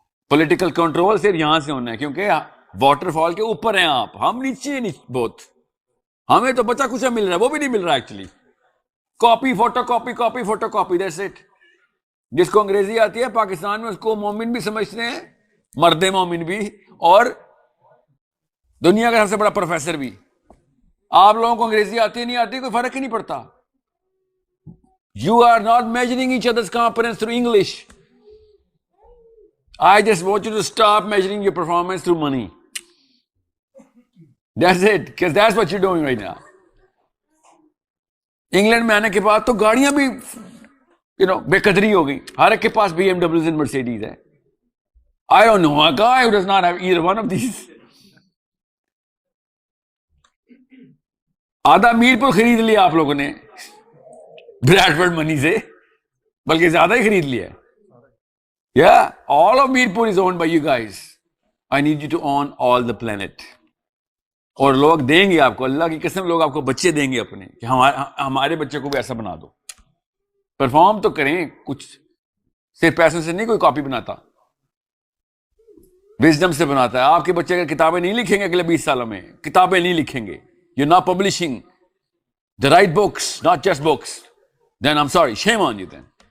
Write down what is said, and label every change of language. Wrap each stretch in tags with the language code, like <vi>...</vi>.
<ur>Political control صرف یہاں سے ہونا ہے کیونکہ واٹر فال کے اوپر ہیں آپ، ہم نیچے بہت، ہمیں تو بچا کچھ مل رہا ہے، وہ بھی نہیں مل رہا actually, copy photo copy that's it. جس کو انگریزی آتی ہے پاکستان میں اس کو مومن بھی سمجھتے ہیں، مرد مومن بھی، اور دنیا کا سب سے بڑا پروفیسر بھی۔ آپ لوگوں کو انگریزی آتی ہے نہیں آتی کوئی فرق ہی نہیں پڑتا،</ur> <en>you are not measuring each other's competence through English. I just want you to stop measuring your performance through money. That's it, because that's what you're doing right now.</en> <ur>England میں آنے کے بعد تو گاڑیاں بھی بے قدری ہو گئی، ہر ایک کے پاس BMWs and Mercedes ہے۔</ur> <en>I don't know a guy who does not have either one of these.</en> <ur>آدھا میر پور خرید لیا آپ لوگوں نے بریڈفورڈ منی سے، بلکہ زیادہ ہی خرید لیا ہے۔</ur> <en>Yeah, all of Mirpur is owned by you guys. I need you to own all the planet.</en> <ur>اور لوگ دیں گے آپ کو، اللہ کی قسم لوگ آپ کو بچے دیں گے اپنے، کہ ہمارے بچے کو بھی ایسا بنا دو۔ پرفارم تو کریں کچھ، صرف پیسوں سے نہیں کوئی کاپی بناتا، وزڈم سے بناتا ہے۔ آپ کے بچے اگر کتابیں نہیں لکھیں گے اگلے 20 سالوں میں، کتابیں نہیں لکھیں گے،</ur> <en>you're not publishing the right books, not just books, then I'm sorry, shame on you then.</en>